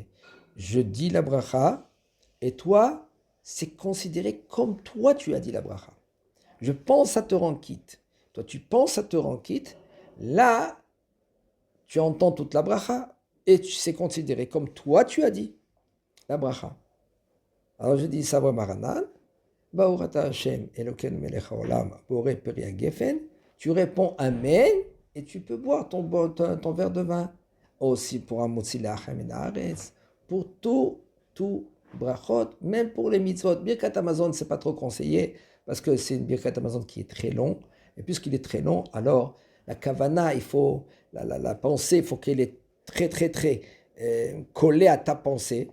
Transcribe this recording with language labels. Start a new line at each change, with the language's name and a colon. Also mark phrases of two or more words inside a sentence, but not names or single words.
French: Je dis la bracha, et toi, c'est considéré comme toi tu as dit la bracha. Je pense à te rendre quitte. Toi, tu penses à te rendre quitte. Là, tu entends toute la bracha, et c'est considéré comme toi tu as dit la bracha. Alors je dis
Aramaic: סברי מרנן.
Hebrew: ברוך אתה השם אלוקינו מלך העולם בורא פרי הגפן.
French: Tu réponds Amen et tu peux boire ton verre de vin. Aussi pour un
Hebrew: מוציא לחם מן הארץ,
French: pour tout brachot, même pour les mitzvot.
Hebrew: ברכת המזון,
French: c'est pas trop conseillé parce que c'est une
Hebrew: ברכת המזון
French: qui est très long. Et puisqu'il est très long, alors la kavana, il faut la pensée, il faut qu'elle est très collée à ta pensée.